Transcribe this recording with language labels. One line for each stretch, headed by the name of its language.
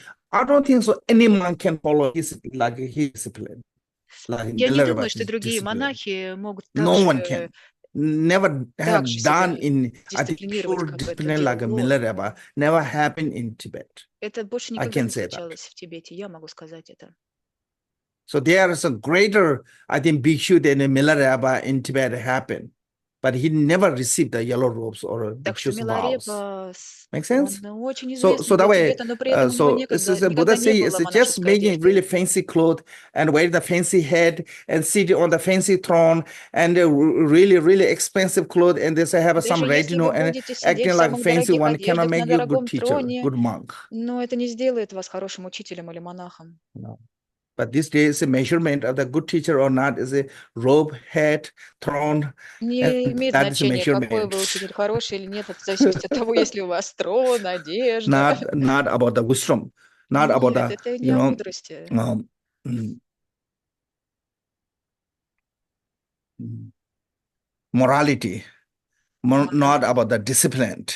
English: I don't think so any monk can follow his discipline.
Russian: Я не думаю, что другие монахи могут
English: no one can. Never have done in discipline like a Milarepa. Never happened in Tibet.
Russian: Это больше никогда не случалось в Тибете, я могу сказать это.
English: So there is a greater, I think, bhikshu than a Milarepa in Tibet happened. But he never received the yellow robes or bhikshu's vows. Make sense? So that way, so this is a Buddha saying, it's just making really fancy clothes and wearing the fancy head and sitting on the fancy throne and really, really expensive clothes and they say have some retinue and acting like a fancy one cannot make you a good teacher, good monk.
Russian: Но это не сделает вас хорошим учителем или монахом.
English: No. But this day is a measurement of the good teacher or not is a robe, hat, throne.
Russian: Не имеет значения, какой вы учитель, хороший или нет, это зависит от того, если у вас трон, одежда.
English: Not about the wisdom, not about the,
Russian: это не о мудрости.
English: Morality, not about the discipline.